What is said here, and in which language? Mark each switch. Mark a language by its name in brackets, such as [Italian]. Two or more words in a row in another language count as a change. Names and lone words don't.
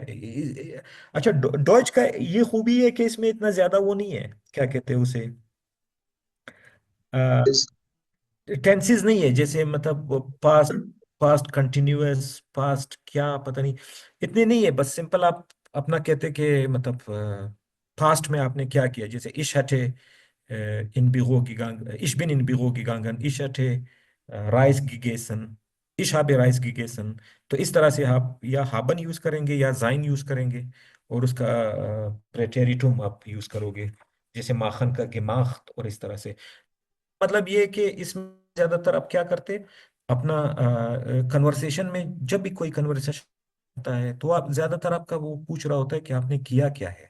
[Urdu] اچھا، ڈوئچ کا یہ خوبی ہے کہ اس میں اتنا زیادہ وہ نہیں ہے، کیا کہتے ہیں اسے، ٹینسز نہیں ہے، جیسے مطلب پاسٹ, [English] past continuous, [Urdu] پاسٹ کیا پتا نہیں، اتنے نہیں ہے. بس سمپل آپ اپنا کہتے کہ مطلب پاسٹ میں آپ نے کیا کیا، جیسے [German] ich hatte in Büro gegangen, ich bin in Büro gegangen, ich hatte Reis gegessen, ich habe Reis gegessen। [Urdu] تو اس طرح سے آپ یا ہابن یوز کریں گے یا زائن یوز کریں گے، اور اس کا پریٹیریٹم آپ یوز کرو گے، جیسے ماخن کا gemacht، اور اس طرح سے. مطلب یہ ہے کہ اس میں زیادہ تر آپ کیا کرتے ہیں، اپنا کنورسیشن میں، جب بھی کوئی کنورسیشن ہوتا ہے تو آپ زیادہ تر آپ کا وہ پوچھ رہا ہوتا ہے کہ آپ نے کیا کیا ہے.